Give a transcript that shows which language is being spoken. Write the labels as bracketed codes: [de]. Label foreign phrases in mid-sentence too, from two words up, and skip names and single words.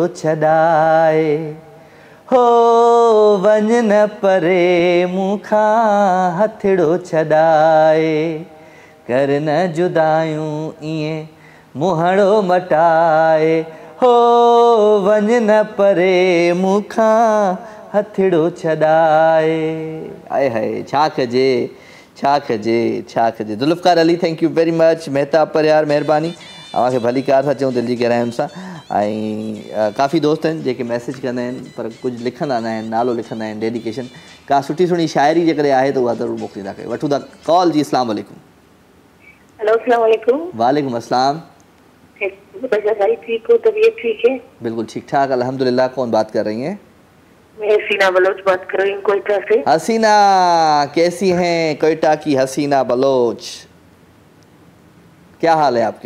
[sd] छॾाए, हो वञ न परे मूंखां हथड़ो छॾाए, कर न जुदायूं ईअं मुहड़ो मटाए, हो वञ न परे मूंखां हथड़ो छॾाए। आए हाय छा कजे छा कजे छा कजे। [en] जुल्फ़कार अली thank you very much. [sd] मेहताब पर यार महिरबानी, अव्हांखे भली कार था चऊं दिलि जी गहराइयुनि सां। ऐं काफ़ी दोस्त आहिनि जेके मैसेज कंदा आहिनि पर कुझु लिखंदा न आहिनि, नालो लिखंदा आहिनि, डेडिकेशन। का सुठी सुठी शाइरी जेकॾहिं आहे त उहा ज़रूरु मोकिलींदा कयो। वठूं था कॉल जी। [ar] السلام علیکم. hello السلام علیکم. وعلیکم السلام. [ur] بھائی ٹھیک ہو؟ طبیعت ٹھیک ہے? بالکل ٹھیک ٹھاک الحمدللہ. کون بات کر رہی ہیں? میں حسینہ بلوچ بات کر رہی ہوں کوئٹہ سے. حسینہ کیسی ہیں? کوئٹہ کی حسینہ بلوچ، کیا حال ہے آپ کے?